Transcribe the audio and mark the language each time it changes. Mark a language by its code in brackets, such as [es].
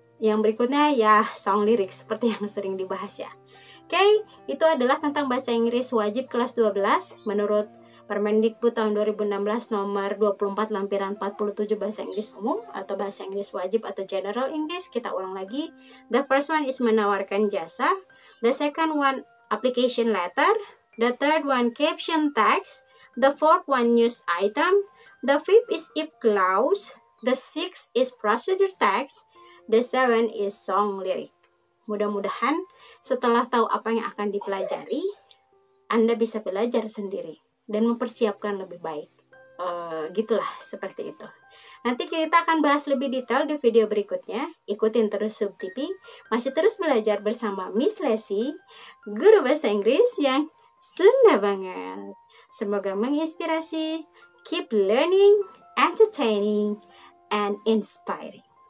[id] Yang berikutnya ya song lyrics seperti yang sering dibahas ya. Oke, itu adalah tentang bahasa Inggris wajib kelas 12 menurut Permendikbud tahun 2016 nomor 24 lampiran 47 bahasa Inggris umum atau bahasa Inggris wajib atau general English. Kita ulang lagi. [en] The first one is [id] menawarkan jasa. [en] The second one application letter. The third one caption text. The fourth one news item. The fifth is if clause. The sixth is procedure text. The seventh is song lyric. [id] Mudah-mudahan setelah tahu apa yang akan dipelajari, Anda bisa belajar sendiri dan mempersiapkan lebih baik. Gitulah, seperti itu. Nanti kita akan bahas lebih detail di video berikutnya. Ikutin terus Sub TV. Masih terus belajar bersama Miss Lesi, guru bahasa Inggris yang Sunda banget. Semoga menginspirasi. [en] Keep learning, entertaining, and inspiring.